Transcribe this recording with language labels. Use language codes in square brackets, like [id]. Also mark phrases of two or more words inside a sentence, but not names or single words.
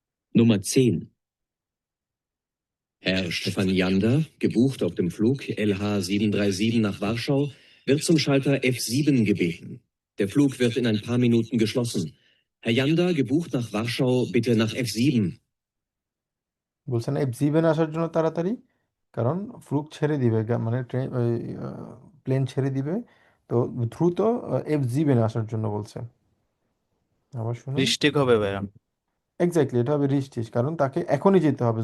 [de] Nummer 10. Herr Stefan Jander, gebucht auf dem Flug LH737 nach Warschau, wird zum Schalter F7 gebeten. Der Flug wird in ein paar Minuten geschlossen. Herr Jander, gebucht nach Warschau, bitte nach F7. [bn] বলছেন F7 আসার জন্য তাড়াতাড়ি, কারণ ফ্লুক ছেড়ে দিবে, মানে ট্রেন প্লেন ছেড়ে দিবে, তো দ্রুত F7 আসার জন্য বলছে। আবার শুনুন। বৃষ্টিক হবে ভাইয়া। এক্স্যাক্টলি, এটা হবে রিস্টিস, কারণ তাকে এখনই যেতে হবে।